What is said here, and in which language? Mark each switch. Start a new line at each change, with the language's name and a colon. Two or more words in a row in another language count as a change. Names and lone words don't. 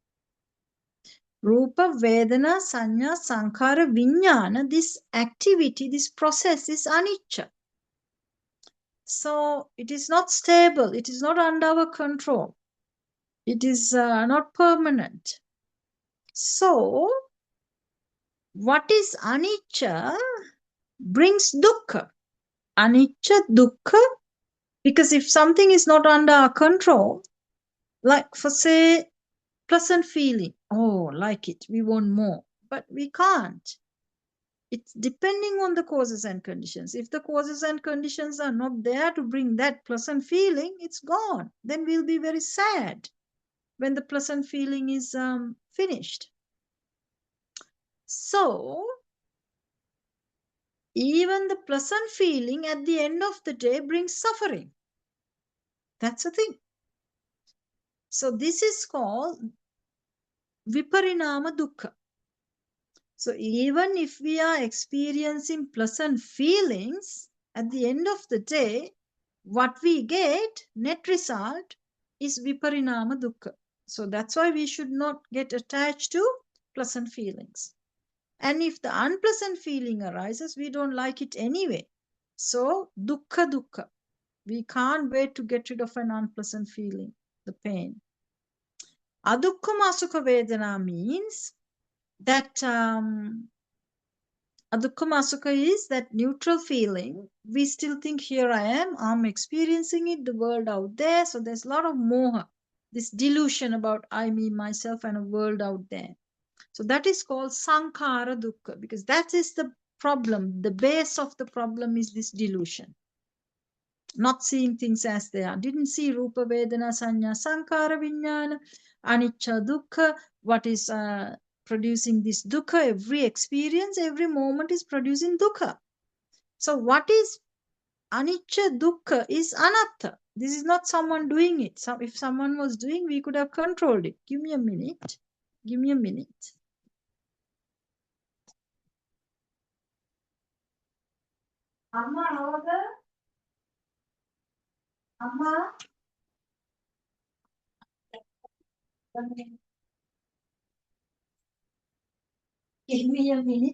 Pali: Rupa, Vedana, Sanya, Sankara, Vijnana,
English: this activity, this process is anicca. So it is not stable, it is not under our control. It is not permanent. So what is anicca brings dukkha.
Pali: Anicca, dukkha,
English: because if something is not under our control, like for say, pleasant feeling, oh, like it, we want more, but we can't. It's depending on the causes and conditions. If the causes and conditions are not there to bring that pleasant feeling, it's gone. Then we'll be very sad when the pleasant feeling is finished. So even the pleasant feeling at the end of the day brings suffering. That's the thing. So this is called
Pali: viparinama dukkha.
English: So even if we are experiencing pleasant feelings, at the end of the day, what we get, net result, is
Pali: viparinama dukkha.
English: So that's why we should not get attached to pleasant feelings. And if the unpleasant feeling arises, we don't like it anyway.
Pali: So dukkha dukkha.
English: We can't wait to get rid of an unpleasant feeling, the pain.
Pali: Adukkha sukha vedana
English: means that
Pali: Dukkha sukha
English: is that neutral feeling. We still think, here I am, I'm experiencing it, the world out there. So there's a lot of moha, this delusion about I, me, myself, and a world out there. So that is called
Pali: Sankara Dukkha,
English: because that is the problem. The base of the problem is this delusion. Not seeing things as they are. Didn't see
Pali: Rupa, Vedana, Sanya, Sankara, Vijnana, Anicca, Dukkha.
English: What is producing this dukkha? Every experience, every moment is producing dukkha. So what is
Pali: anicca, dukkha
English: is anatta. This is not someone doing it. So if someone was doing, we could have controlled it. Give me a minute. Give me a minute. Amma, Amma, give me a minute.